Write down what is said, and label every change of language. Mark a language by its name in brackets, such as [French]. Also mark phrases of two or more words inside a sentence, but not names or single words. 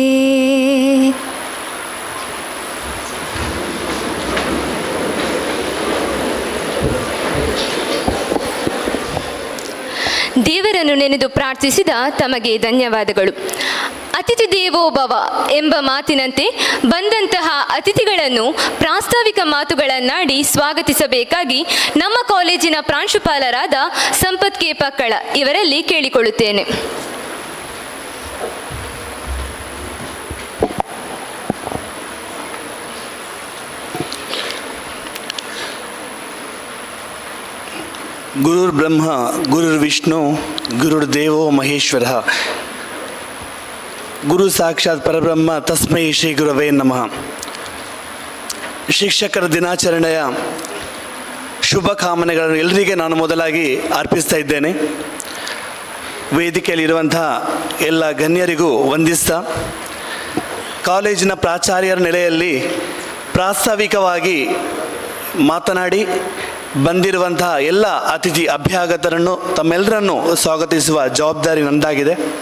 [Kannada] ದೇವರನ್ನು ನೆನೆದು ಪ್ರಾರ್ಥಿಸಿದ ತಮಗೆ ಧನ್ಯವಾದಗಳು. [Sanskrit] ಅತಿಥಿ ದೇವೋ ಭವ [Kannada] ಎಂಬ ಮಾತಿನಂತೆ ಬಂದಂತಹ ಅತಿಥಿಗಳನ್ನು ಪ್ರಾಸ್ತಾವಿಕ ಮಾತುಗಳನ್ನಾಡಿ ಸ್ವಾಗತಿಸಬೇಕಾಗಿ ನಮ್ಮ ಕಾಲೇಜಿನ ಪ್ರಾಂಶುಪಾಲರಾದ ಸಂಪತ್ ಕೆ ಪಕ್ಕಳ ಇವರಲ್ಲಿ ಕೇಳಿಕೊಳ್ಳುತ್ತೇನೆ. [Sanskrit] ಗುರುರ್ ಬ್ರಹ್ಮ ಗುರುರ್ ವಿಷ್ಣು ಗುರುರ್ದೇವೋ ಮಹೇಶ್ವರ. ಗುರು ಸಾಕ್ಷಾತ್ ಪರಬ್ರಹ್ಮ ತಸ್ಮೈ ಶ್ರೀ ಗುರವೇ ನಮಃ. [Kannada] ಶಿಕ್ಷಕರ ದಿನಾಚರಣೆಯ ಶುಭ ಕಾಮನೆಗಳನ್ನು ಎಲ್ಲರಿಗೆ ನಾನು ಮೊದಲಾಗಿ ಅರ್ಪಿಸ್ತಾ ಇದ್ದೇನೆ. ವೇದಿಕೆಯಲ್ಲಿರುವಂತಹ ಎಲ್ಲ ಗಣ್ಯರಿಗೂ ವಂದಿಸ್ತಾ, ಕಾಲೇಜಿನ ಪ್ರಾಚಾರ್ಯರ ನೆಲೆಯಲ್ಲಿ ಪ್ರಾಸ್ತಾವಿಕವಾಗಿ ಮಾತನಾಡಿ ಬಂದಿರುವಂತಹ ಎಲ್ಲ ಅತಿಥಿ ಅಭ್ಯಾಗತರನ್ನು ತಮ್ಮೆಲ್ಲರನ್ನು ಸ್ವಾಗತಿಸುವ ಜವಾಬ್ದಾರಿ ನಂದಾಗಿದೆ.